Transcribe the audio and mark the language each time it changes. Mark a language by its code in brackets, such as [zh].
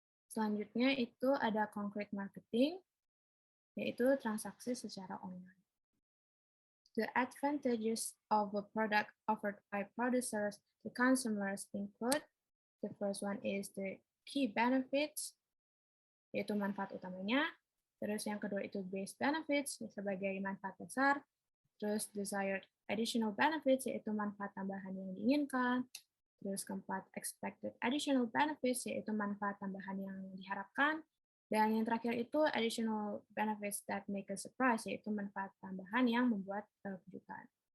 [id] Selanjutnya itu ada concrete marketing, yaitu transaksi secara online. [en] The advantages of a product offered by producers to consumers include, the first one is the key benefits, [id] yaitu manfaat utamanya. Terus yang kedua itu base benefits, sebagai manfaat dasar. Terus desired additional benefits, yaitu manfaat tambahan yang diinginkan. Terus keempat, expected additional benefits, yaitu manfaat tambahan yang diharapkan. Dan yang terakhir itu [en] additional benefits that make a surprise, [id] yaitu manfaat tambahan yang membuat kejutan.